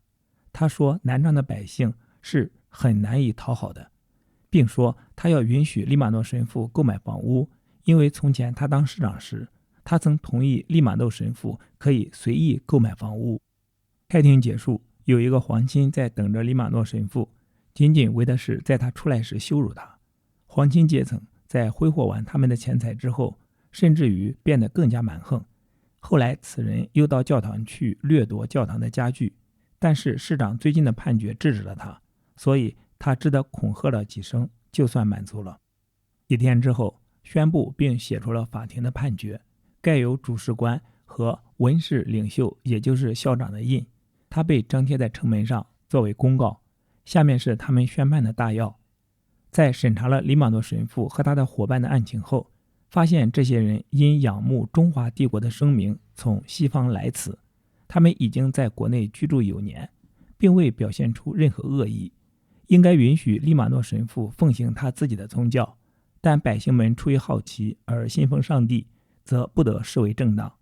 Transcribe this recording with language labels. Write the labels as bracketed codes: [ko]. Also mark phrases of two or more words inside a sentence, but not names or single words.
[zh] 他說南昌的百姓是很難以討好的，並說他要允許利瑪諾神父購買房屋，因為從前他當市長時， 他曾同意利瑪竇神父可以隨意購買房屋。開庭結束，有一個皇親在等着利瑪竇神父，僅僅為的是在他出來時羞辱他。皇親階層在揮霍完他們的錢財之後，甚至於變得更加蠻橫。後來此人又到教堂去掠夺教堂的家具，但是市长最近的判決制止了他，所以他只得恐嚇了幾聲，就算滿足了。几天之後，宣布並写出了法庭的判決，蓋有主事官和文士領袖，也就是校長的印，他被張貼在城門上作為公告。下面是他們宣判的大要。在審查了利瑪竇神父和他的夥伴的案情後，發現這些人因仰慕中華帝國的声名從西方來此，他們已經在國內居住有年，並未表現出任何惡意，應該允許利瑪竇神父奉行他自己的宗教，但百姓們出於好奇而信奉上帝，則不得視為正當。